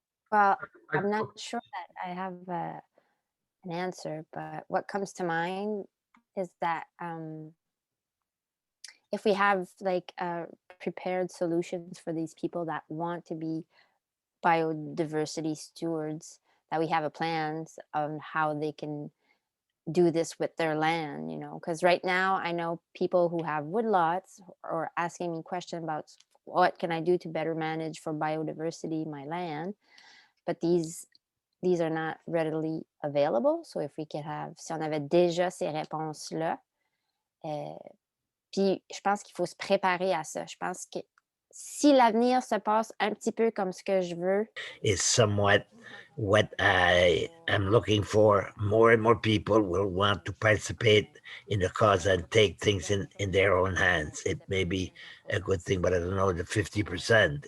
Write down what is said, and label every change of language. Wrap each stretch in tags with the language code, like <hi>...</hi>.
<en>Well, I'm not sure that I have an answer, but what comes to mind is that if we have like prepared solutions for these people that want to be biodiversity stewards, that we have a plans on how they can do this with their land, you know, because right now I know people who have woodlots are asking me questions about what can I do to better manage for biodiversity my land, but these are not readily available. So if we could have,</en> <fr>si on avait déjà ces réponses-là, puis je pense qu'il faut se préparer à ça. Je pense que si l'avenir se passe un petit peu comme ce que je veux,</fr> <en>is somewhat what I am looking for. More and more people will want to participate in the cause and take things in their own hands. It may be a good thing, but I don't know the 50%.</en>